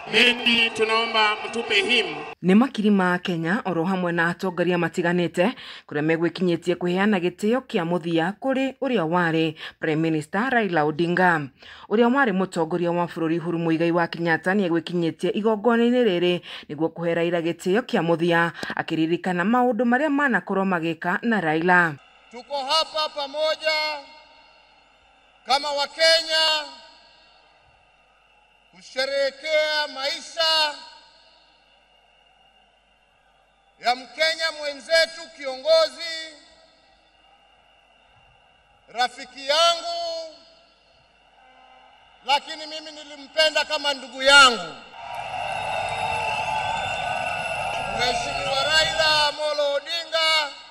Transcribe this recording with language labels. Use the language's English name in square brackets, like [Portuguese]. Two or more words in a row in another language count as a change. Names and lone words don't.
[Swahili] Bendi tunaomba mtupe himu. [Kikuyu] Ni makiri ma Kenya oro hamwe na atongoria matiganite kuria megwikinyitie kuheana gitio kia muthia kuri uria wari [English] Prime Minister [Kikuyu] Raila Odinga. Uria wari mutongoria wa bururi Uhuru Muigai wa Kenyatta ni egwikinyitie igongona-ini riri niguo kuhe Raila gitio kia muthia akiririkana maundu maria manakorwo magika na Raila. [Swahili] Tuko hapa pamoja kama Wakenya kusherehekea maisha ya Mkenya mwenzetu, kiongozi, rafiki yangu, lakini mimi nilimpenda kama ndugu yangu, Mheshimiwa Raila Amolo Odinga.